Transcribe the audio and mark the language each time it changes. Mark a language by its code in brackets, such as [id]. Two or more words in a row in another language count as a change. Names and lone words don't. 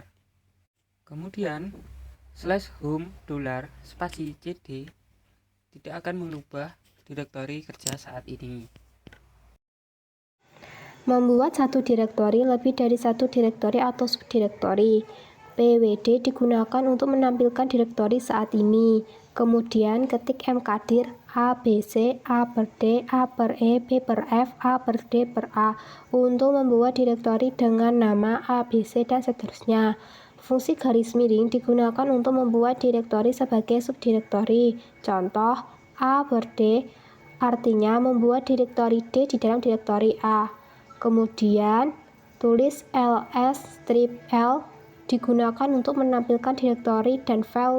[id] Kemudian /home spasi cd tidak akan mengubah direktori kerja saat ini. Membuat satu direktori lebih dari satu direktori atau subdirektori. pwd digunakan untuk menampilkan direktori saat ini. Kemudian ketik mkdir abc a per d a per e b per f a per d per a untuk membuat direktori dengan nama abc dan seterusnya. Fungsi garis miring digunakan untuk membuat direktori sebagai subdirektori. Contoh a per d artinya membuat direktori d di dalam direktori a. Kemudian tulis ls-l digunakan untuk menampilkan direktori dan file.